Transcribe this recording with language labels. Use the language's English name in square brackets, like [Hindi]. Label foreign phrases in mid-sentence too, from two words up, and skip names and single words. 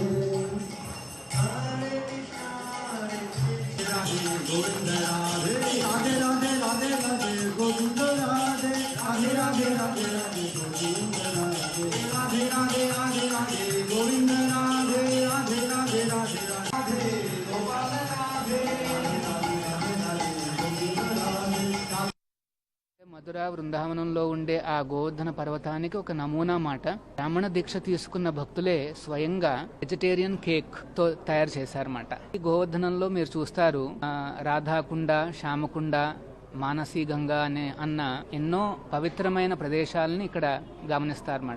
[Sanskrit] Hare Krishna, Hare Krishna, Govinda Radhe, Radhe Radhe, Radhe Radhe, Govinda Radhe, Radhe Radhe, Radhe Radhe, Govinda Radhe, Radhe Radhe, Radhe Radhe, Govinda Radhe, Radhe Radhe, Radhe Radhe, Gopala Radhe. [Telugu] మధుర వృందావనంలో ఉండే ఆ గోవర్ధన పర్వతానికి ఒక నమూనా మాట. బ్రాహ్మణ దీక్ష తీసుకున్న భక్తులే స్వయంగా [English] vegetarian cake [Telugu] తో తయారు చేశారన్నమాట. ఈ గోవర్ధనంలో మీరు చూస్తారు రాధాకుండ, శ్యామకుండ, మానసీ గంగా అన్న ఎన్నో పవిత్రమైన ప్రదేశాలని ఇక్కడ గమనిస్తారన్నమాట.